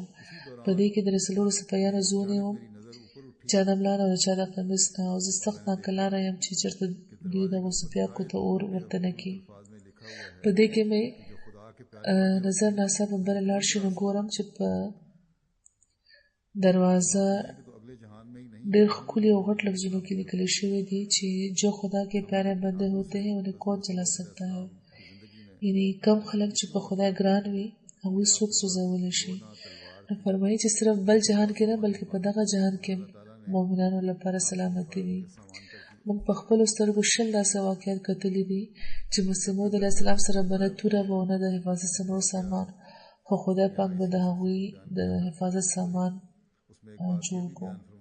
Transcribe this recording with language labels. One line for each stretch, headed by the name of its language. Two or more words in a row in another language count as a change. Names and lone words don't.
Pashto: په دې کې د څلورو سپیانو زه ونیوم چا د ملا نه او چا د قمیص نه او زه سخت ناکلاره یم چې چېرته دوی دغو څپیاکو ته اور ورته نه کړي. په دې کې مې نظر ناڅاپه بله لاړ شي نو ګورم چې په دروازه ډېر ښکلي او غټ لفظونو کې لیکلی شوي دي چې
Urdu: جو خدا کے پیارے بندے ہوتے ہیں انہیں کون چلا سکتا ہے.
Pashto: یعنی کم خلک چې په خدای ګران وي هغوی څوک سوځولی شي. نو فرمایي چې صرف بل جهان کې نه بلکې په دغه جهان کې مؤمنانو لپاره سلامتي وي. موږ په خپلو سترګو شل داسې واقعات کتلي دي چې مسیح موعود
Arabic: علیه السلام
Pashto: سره به نه توره به او نه د حفاظت څه نور سامان خو خدای پاک به د هغوی د حفاظت سامان جوړ کړو.